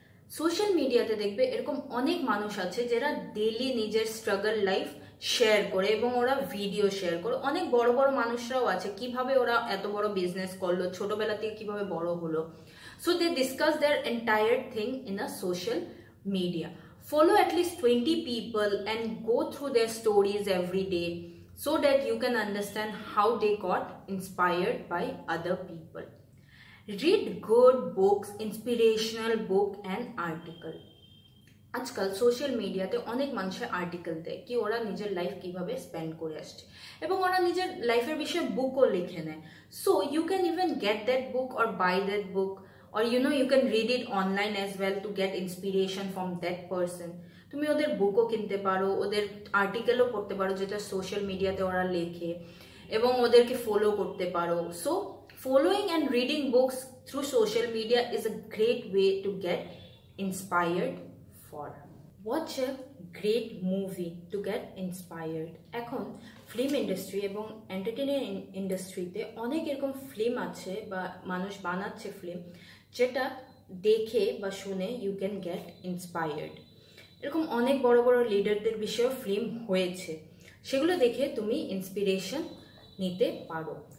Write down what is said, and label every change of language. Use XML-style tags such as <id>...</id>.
<bn>Social মিডিয়াতে দেখবে এরকম অনেক মানুষ আছে যারা ডেইলি নিজের স্ট্রাগল লাইফ শেয়ার করে এবং ওরা ভিডিও শেয়ার করে। অনেক বড় বড় মানুষরাও আছে, কিভাবে ওরা এত বড় বিজনেস করলো, ছোটবেলা থেকে কিভাবে বড় হলো।</bn> <en>So they discuss their entire thing in a social media. Follow at least 20 people and go through their stories every day so that you can understand how they got inspired by other people. Read good books, inspirational book and article.</en> <bn>আজকাল social মিডিয়াতে অনেক মানুষের article দেয় কি ওরা নিজের life কিভাবে spend করে আসছে, এবং ওরা নিজের লাইফের বিষয়ে বুকও লিখে নেয়।</bn> <en>So you can even get that book or buy that book, or you can read it online as well to get inspiration from that person.</en> <bn>তুমি ওদের বুকও কিনতে পারো, ওদের আর্টিকেলও পড়তে পারো যেটা সোশ্যাল মিডিয়াতে ওরা লেখে, এবং ওদেরকে ফলো করতে পারো।</bn> <en>So following and reading books through social media is a great way to get inspired for. Watch a great movie to get inspired.</en> <bn>এখন ফিল্ম ইন্ডাস্ট্রি এবং এন্টারটেইনমেন্ট ইন্ডাস্ট্রিতে অনেক এরকম ফিল্ম আছে বা মানুষ বানাচ্ছে ফিল্ম, যেটা দেখে বা শুনে</bn> <en>You can get inspired.</en> <bn>এরকম অনেক বড় বড় লিডারদের বিষয়েও ফিল্ম হয়েছে, সেগুলো দেখে তুমি ইন্সপিরেশন নিতে পারো।</bn>